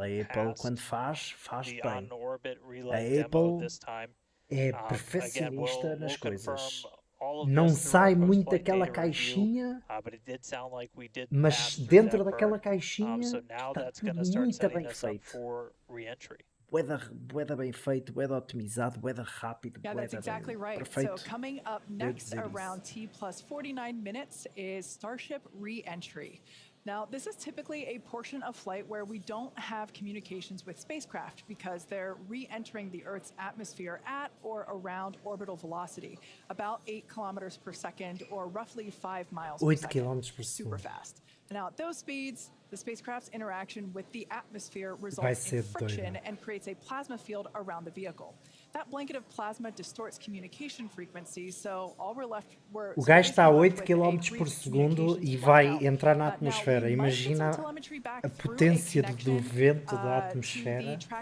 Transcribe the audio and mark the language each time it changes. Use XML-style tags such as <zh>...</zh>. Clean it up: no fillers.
<pt>A Apple, quando faz bem. A Apple é perfeccionista nas coisas. Não sai muito daquela caixinha, mas dentro daquela caixinha está tudo muito bem feito. Bué bem feito, bué otimizado, bué rápido,</pt> <en>Yeah, that's exactly right.</en> <pt>Perfeito.</pt> <en>So coming up next around T plus 49 minutes is Starship re-entry. Now, this is typically a portion of flight where we don't have communications with spacecraft because they're re-entering the Earth's atmosphere at or around orbital velocity, about 8 kilometers per second or roughly 5 miles per second. Super fast. Now, at those speeds, the spacecraft's interaction with the atmosphere results in friction and creates a plasma field around the vehicle. That blanket of plasma distorts communication frequencies, so all we're left were.</en> <pt>O gajo está a 8 km por segundo e vai entrar na atmosfera. Imagina a potência do vento da atmosfera.</pt>